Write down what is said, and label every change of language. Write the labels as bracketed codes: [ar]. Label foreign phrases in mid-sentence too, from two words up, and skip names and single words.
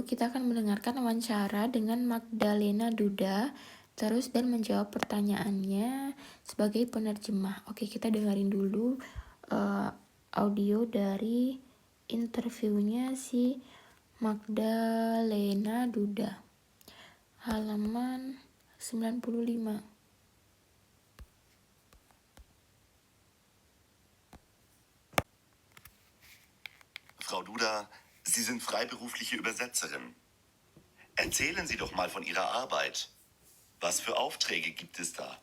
[id] Kita akan mendengarkan wawancara dengan Magdalena Duda, terus dan menjawab pertanyaannya sebagai penerjemah. Oke, kita dengerin dulu audio dari interviewnya si Magdalena Duda, halaman 95. [de] Frau Duda, Sie sind freiberufliche Übersetzerin. Erzählen Sie doch mal von Ihrer Arbeit. Was für Aufträge gibt es da?